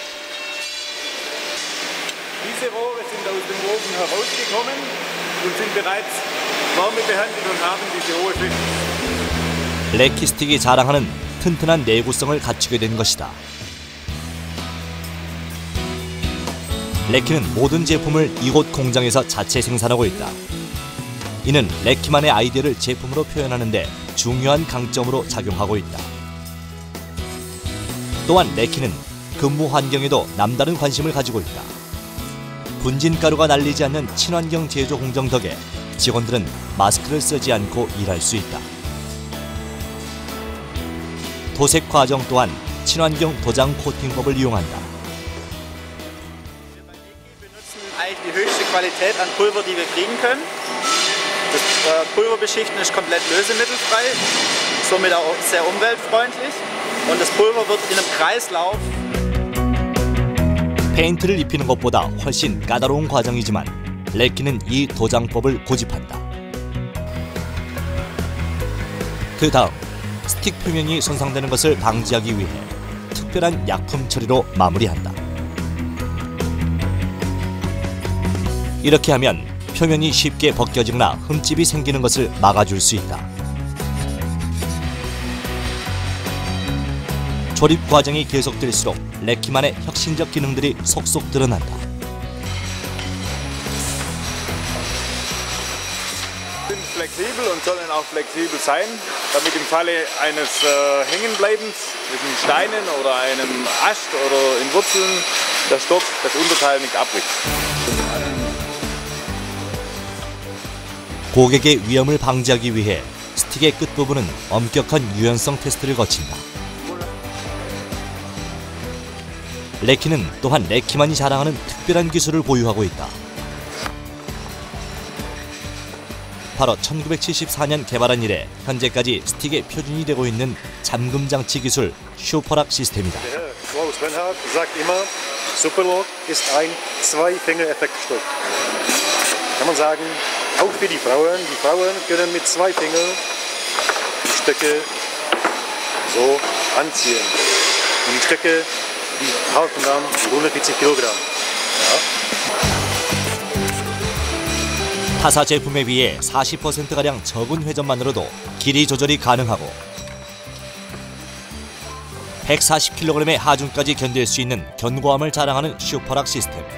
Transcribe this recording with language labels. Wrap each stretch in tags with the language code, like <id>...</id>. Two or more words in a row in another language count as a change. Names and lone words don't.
<de>Diese Rohre sind aus dem Ofen herausgekommen und sind bereits wärmebehandelt und haben diese hohe Fitness.</de> <ko>레키 스틱이 자랑하는 튼튼한 내구성을 갖추게 된 것이다. 레키는 모든 제품을 이곳 공장에서 자체 생산하고 있다. 이는 레키만의 아이디어를 제품으로 표현하는 데 중요한 강점으로 작용하고 있다. 또한 레키는 근무 환경에도 남다른 관심을 가지고 있다. 분진가루가 날리지 않는 친환경 제조 공정 덕에 직원들은 마스크를 쓰지 않고 일할 수 있다. 도색 과정 또한 친환경 도장 코팅법을 이용한다.</ko> <de>Wir benutzen eigentlich die höchste Qualität an Pulver, die wir kriegen können. Das Pulverbeschichten ist komplett lösemittelfrei, somit auch sehr umweltfreundlich. Und das Pulver wird in einem Kreislauf.</de> <ko>페인트를 입히는 것보다 훨씬 까다로운 과정이지만 레키는 이 도장법을 고집한다. 그 다음 스틱 표면이 손상되는 것을 방지하기 위해 특별한 약품 처리로 마무리한다. 이렇게 하면 표면이 쉽게 벗겨지거나 흠집이 생기는 것을 막아줄 수 있다. 조립 과정이 계속될수록 레키만의 혁신적 기능들이 속속 드러난다.</ko> <de>Sind flexibel und sollen auch flexibel sein, damit im Falle eines Hängenbleibens zwischen Steinen oder einem Ast oder in Wurzeln der Stock das Unterteil nicht abbricht.</de> <ko>고객의 위험을 방지하기 위해 스틱의 끝부분은 엄격한 유연성 테스트를 거친다. 레키는 또한 레키만이 자랑하는 특별한 기술을 보유하고 있다. 바로 1974년 개발한 이래 현재까지 스틱의 표준이 되고 있는 잠금 장치 기술 슈퍼락 시스템이다.</ko> <de>Klaus Benhardt sagt immer, Superlock ist ein Zwei-Finger-Effektstück. Kann man sagen, auch für die Frauen. Die Frauen können mit 2 Fingern die Stöcke so anziehen. Und die Stöcke, die halten dann 140 Kilogramm.</de> <ko>타사 제품에 비해 40%가량 적은 회전만으로도 길이 조절이 가능하고 140kg의 하중까지 견딜 수 있는 견고함을 자랑하는 슈퍼락 시스템.</ko>